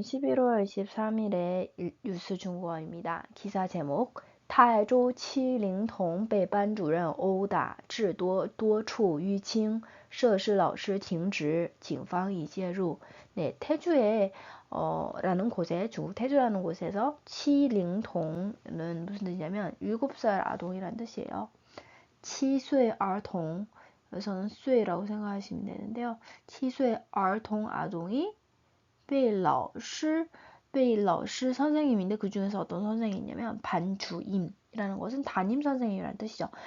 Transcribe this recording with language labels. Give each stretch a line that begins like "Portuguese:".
Korean: 11월 23일에 뉴스 중국어입니다. 기사 제목:
Chinese: 泰州七灵童被班主任殴打致多处淤青，涉事老师停职，警方已介入。
Korean: 네, 태주에 라는 곳에 중국 태주라는 곳에서 치링통은 무슨 뜻이냐면 7살 아동이란 뜻이에요. 치쇠兒童, 여기서는 쇠라고 생각하시면 되는데요. 치쇠兒童 아동이
Chinese: 被老师
Korean: 선생님인데 그 중에서 어떤 선생님이냐면 반주임이라는 것은 담임 선생님이라는 뜻이죠.